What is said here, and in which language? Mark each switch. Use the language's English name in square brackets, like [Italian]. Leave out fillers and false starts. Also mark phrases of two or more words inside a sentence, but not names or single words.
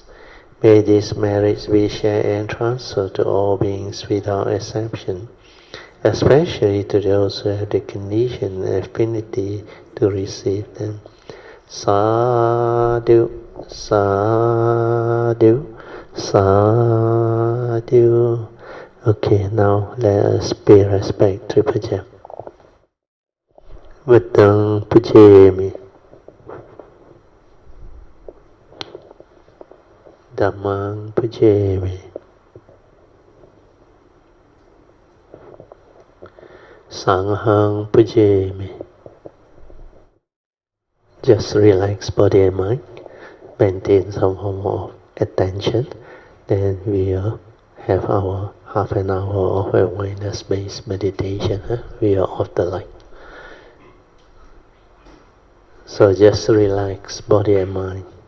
[English] May these merits be shared and transferred to all beings without exception, especially to those who have the condition and affinity to receive them. [Pali] Sadhu, sadhu, sadhu. [English] Okay, now let us pay respect to Puja. [Pali] Buddhang pujemi. Dhammang pujemi. Sanghang pujemi. [English] Just relax body and mind, maintain some form of attention, then we'll have our half an hour of awareness-based meditation. We are off the light. So just relax body and mind.